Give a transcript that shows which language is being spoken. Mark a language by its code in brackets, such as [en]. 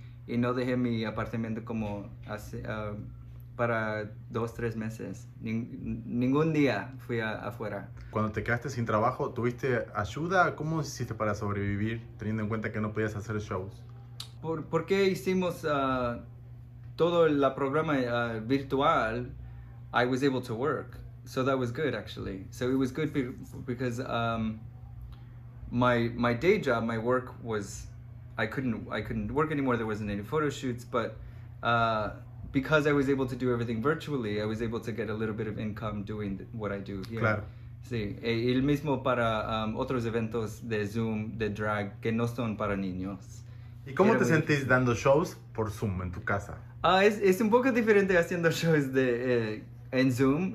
[es] Y no dejé mi apartamento como para 2-3 meses. Ningún día fui afuera. Cuando te quedaste sin trabajo, ¿tuviste ayuda? ¿Cómo hiciste para sobrevivir, teniendo en cuenta que no podías hacer shows? Porque hicimos todo el programa virtual, [en] I was able to work. So that was good, actually. So it was good because my day job, my work was, I couldn't work anymore. There wasn't any photo shoots, but because I was able to do everything virtually, I was able to get a little bit of income doing what I do here. [es] Claro. Sí, el mismo para otros eventos de Zoom, de drag, que no son para niños. ¿Y cómo Era te muy sentís dando shows por Zoom en tu casa? Es un poco diferente haciendo shows en Zoom.